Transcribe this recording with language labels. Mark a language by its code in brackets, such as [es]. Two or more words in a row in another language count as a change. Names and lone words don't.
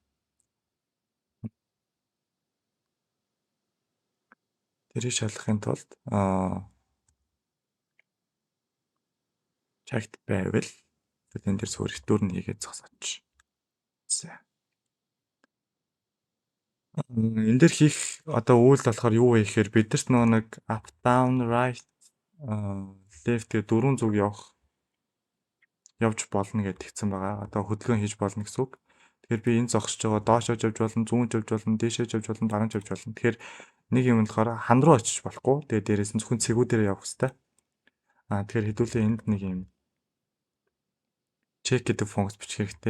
[mn] Тэрийг шалгахын тулд чагт байвал энэ дээр суурьтуур нь хийгээд зогсооч. За. Энэ дээр хийх одоо үйл болохоор юу вэ гэхээр бидэрт нэг [en] up down right left [mn] гэх дөрвөн зүг явж болно гэж тэгсэн байгаа. Одоо хөдөлгөөн хийж болно гэсэн үг. Тэгэхээр би энэ зогсож байгаа доошоо явж болно, зүүн явж болно, дээшээ явж болно, дараа нь явж болно. Тэгэхээр нэг юм болохоор хан руу очиж болохгүй. Тэгээ дээрээс нь зөвхөн цэгүүдээр явах хэрэгтэй. Тэгэхээр хэдүүлээ энд нэг юм check гэдэг функц бичих хэрэгтэй.